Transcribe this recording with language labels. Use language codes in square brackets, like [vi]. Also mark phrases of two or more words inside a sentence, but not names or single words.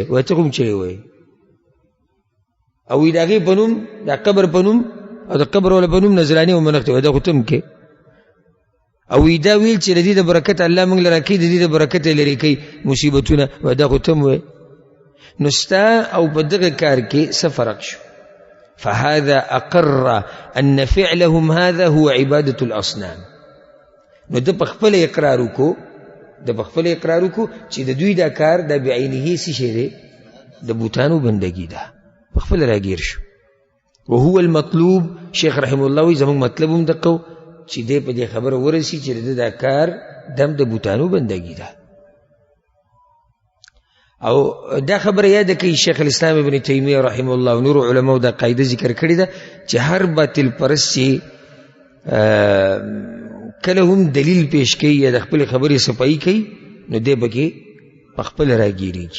[ps] وایي ته خو هم چغې وایې، او وایي د هغې په نوم، د قبر په نوم او د قبر والا په نوم نظرانې او منښتې. وایي دا خو ته هم کې. او وایي دا ویل چې د دې د برکت الله موږ له راکوي، د دې د برکت یې لرې کوي مصیبتونه. وایي دا خو ته هم وایې. نو ستا او په دغه کار کې څه فرق شو؟ [ar] فهذا أقر أن فعلهم هذا هو عبادة الأصنام. [ps] نو ده بخپل اقرار وکړو، ده بخپل اقرار وکړو چې د دوی دا کار دا بعینه څه شی دی؟ د بوتانو بندګي ده. بخپل راګیر شو. [ar] وهو المطلوب. [ps] شیخ [ar] رحم الله [ps] وایي زموږ مطلب هم دقه چې دی په دې خبره ورسي چې د دا کار دم د بوتانو بندګي ده. او دا خبره یاد کوي شیخ الاسلام ابن تیمیه [ar] رحمه الله [ps] او نور علماء دا قاعده ذکر کړی ده چې هر باطل پرست چې کله هم دلیل پیش کوي یا د خپل خبرې صفایي کوي نو دی پکې په خپل راګیریږي.